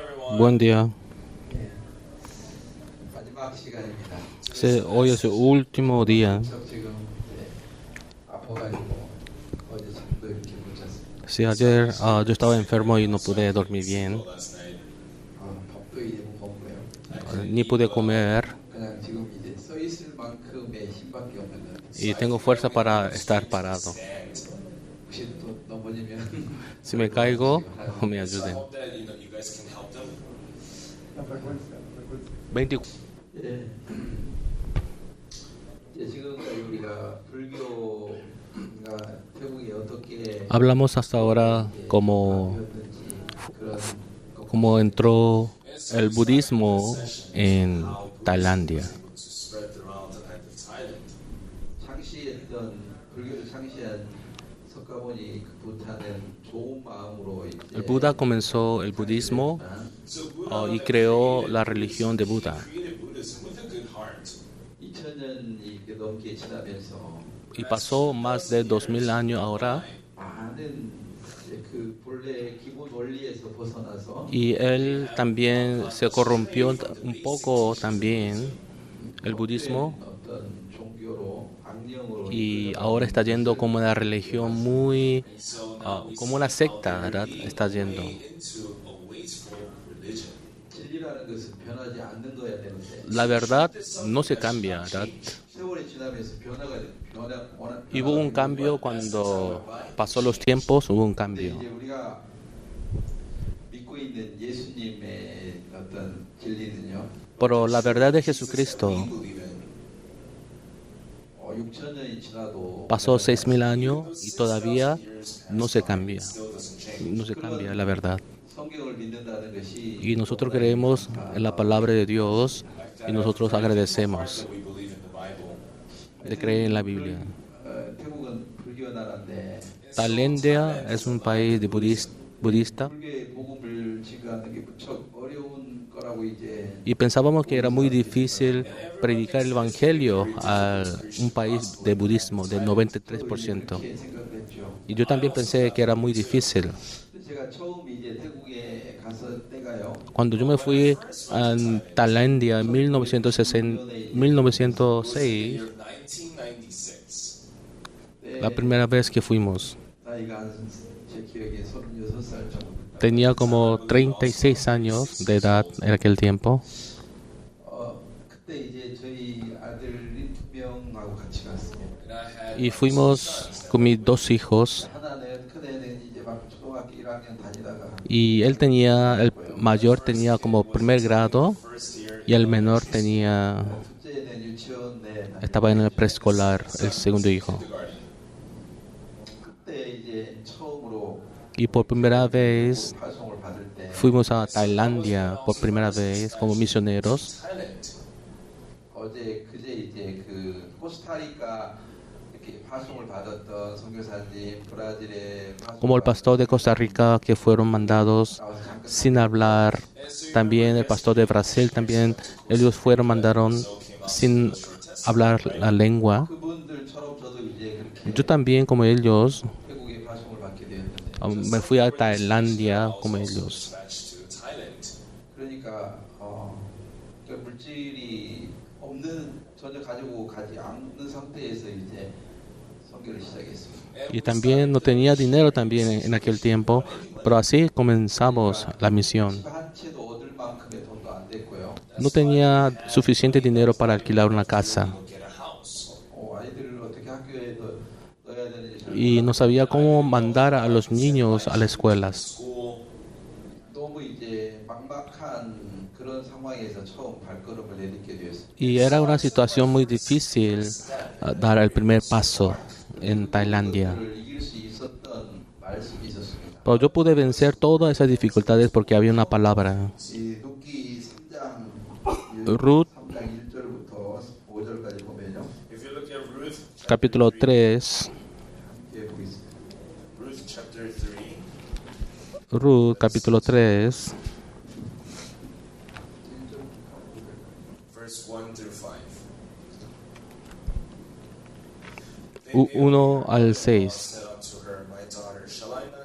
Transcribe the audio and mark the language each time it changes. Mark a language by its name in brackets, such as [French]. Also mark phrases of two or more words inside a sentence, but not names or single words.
[Spanish] Buen día. [Korean] 마지막 시간입니다. [Spanish] Hoy es el último día. [Korean] 지금 아파가지고 어제 잠도 이렇게 못 잤습니다. [Spanish] Sí, ayer yo estaba enfermo y no pude dormir bien, [Korean] 밥도 이제 못 먹고요. [Spanish] ni pude comer [Korean] 그냥 지금 이제 서 있을 만큼의 힘밖에 없는 것 같아요. [Spanish] y tengo fuerza para estar parado. [Korean] 혹시 또 넘어지면 [Spanish] Si me caigo, me ayuden. 24. [Korean] 예. 지금까지 우리가 불교가 태국에 어떻게 [Spanish] Hablamos hasta ahora [Korean] 바뀌었는지 그런 [Spanish] cómo entró el budismo en Tailandia. [Korean] 창시했던 불교를 창시한 석가모니 그 부타는 좋은 마음으로 [Spanish] El Buda comenzó el budismo y creó la religión de Buda. [Korean] 2000년이 넘게 지나면서 [Spanish] Y pasó más de 2000 años ahora [Korean] 많은 그 본래 기본 원리에서 벗어나서 [Spanish] y él también se corrompió un poco también el budismo [Korean] 어떤 종교로 악령으로 [Spanish] y ahora está yendo como una religión muy como una secta, ¿verdad? Está yendo. [Korean] 진리라는 것은 변하지 않는 거야 되는데 [Spanish] La verdad no se cambia, ¿verdad? [Korean] 세월이 지나면서 [Spanish] Y hubo un cambio cuando pasó los tiempos, hubo un cambio. [Korean] 이제 우리가 믿고 있는 예수님의 어떤 진리는요. [Spanish] Pero la verdad de Jesucristo [Korean] 6,000년이 지나도 [Spanish] pasó 6000 años y todavía no se cambia. No se cambia la verdad. [Korean] 성경을 믿는다는 것이 [Spanish] Y nosotros creemos en la palabra de Dios y nosotros agradecemos de creer en la Biblia. [Korean] 태국은 불교 나라인데 [Spanish] Tailandia es un país de budista [Korean] 불교의 복음을 증거하는 게 무척 어려운 거라고 이제 [Spanish] y pensábamos que era muy difícil predicar el evangelio a un país de budismo del 93%. [Korean] 이렇게 생각했죠. [Spanish] Y yo también pensé que era muy difícil. [Korean] 제가 처음 이제 태국에 갔을 때가요. [Spanish] Cuando yo me fui a Tailandia en 1906, la primera vez que fuimos, [Korean] 나이가 제 기억에 36살 정도. [Spanish] tenía como 36 años de edad en aquel tiempo. [Korean] 그때 이제 저희 아들 2명하고 같이 갔습니다. [Spanish] Y fuimos con mis dos hijos [Korean] 하나는 큰애는 이제 막 초등학교 1학년 다니다가 [Spanish] y el mayor tenía como primer grado y el menor [Korean] 둘째는 유치원에 [Spanish] estaba en el preescolar, el segundo hijo. [Korean] 그때 이제 처음으로 [Spanish] Y por primera vez [Korean] 발송을 받을 때 [Spanish] fuimos a Tailandia, por primera vez como misioneros. [Korean] 어제 그제 이제 그 코스타리카 이렇게 파송을 받았던 선교사님 브라질에 [Spanish] Como el pastor de Costa Rica que fueron mandados sin hablar, también el pastor de Brasil también, ellos mandaron sin hablar la lengua. [Korean] 그분들처럼 저도 이제 그렇게 [Spanish] Yo también como ellos [Korean] 태국에 파송을 받게 되었는데 [Spanish] me fui a Tailandia como ellos. [Korean] 그러니까 그 물질이 없는 전혀 가지고 가지 않는 상태에서 이제 선교를 시작했습니다. [Spanish] Y también no tenía dinero también en aquel tiempo, pero así comenzamos la misión. [Korean] 한 채도 얻을 만큼의 돈도 안 됐고요. [Spanish] No tenía suficiente dinero para alquilar una casa [Korean] 아이들을 어떻게 학교에 넣어야 되는지 [Spanish] y no sabía cómo mandar a los niños a las escuelas. [Korean] 너무 이제 막막한 그런 상황에서 처음 발걸음을 내딛게 되었습니다. [Spanish] Y era una situación muy difícil dar el primer paso en Tailandia. [Korean] 그를 이길 수 있었던 말씀이 있었습니다. [Spanish] Pero yo pude vencer todas esas dificultades porque había una palabra. [Korean] 이 룻기 3장 Ruth, 3장 1절부터 5절까지 보면요. [English] If you look at Ruth, [Spanish] capítulo 3. [Korean] 함께 보겠습니다. [English] Ruth chapter 3, [Spanish] Ruth, capítulo 3, [English] verse 1 through 5. [Spanish] 1 al 6. [English] Said unto her, My daughter, shall I not seek